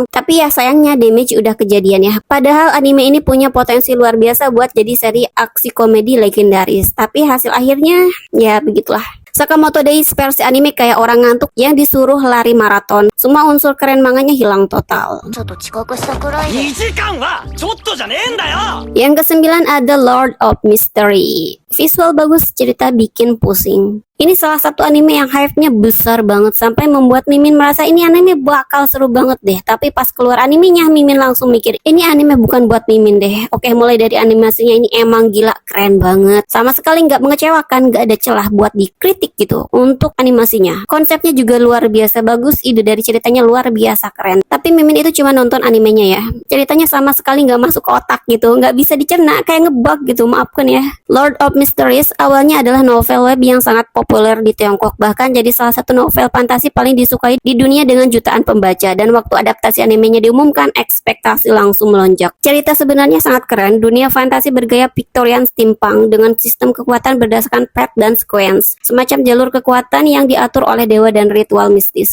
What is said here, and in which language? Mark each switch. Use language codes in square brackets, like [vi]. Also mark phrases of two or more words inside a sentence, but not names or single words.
[id] Tapi ya sayangnya damage udah kejadian ya. Padahal anime ini punya potensi luar biasa buat jadi seri aksi komedi legendaris. Tapi hasil akhirnya ya begitulah. Sakamoto Days versi anime kayak orang ngantuk yang disuruh lari maraton. Semua unsur keren manganya hilang total. [ja] ちょっと遅刻したくらいで。 2時間はちょっとじゃねえんだよ。 [id] Yang kesembilan ada Lord of Mystery. Visual bagus, cerita bikin pusing. Ini salah satu anime yang hype-nya besar banget sampai membuat Mimin merasa ini anime bakal seru banget deh. Tapi pas keluar animenya, Mimin langsung mikir ini anime bukan buat Mimin deh. Oke, mulai dari animasinya ini emang gila keren banget. Sama sekali nggak mengecewakan, nggak ada celah buat dikritik gitu untuk animasinya. Konsepnya juga luar biasa bagus, ide dari ceritanya luar biasa keren. Tapi Mimin itu cuma nonton animenya ya. Ceritanya sama sekali nggak masuk ke otak gitu, nggak bisa dicerna, kayak ngebug gitu, maafkan ya. Lord of Mysteries awalnya adalah novel web yang sangat populer di Tiongkok, bahkan jadi salah satu novel fantasi paling disukai di dunia dengan jutaan pembaca. Dan waktu adaptasi animenya diumumkan, ekspektasi langsung melonjak. Cerita sebenarnya sangat keren, dunia fantasi bergaya [en] Victorian steampunk [id] dengan sistem kekuatan berdasarkan path dan sequence, semacam jalur kekuatan yang diatur oleh dewa dan ritual mistis.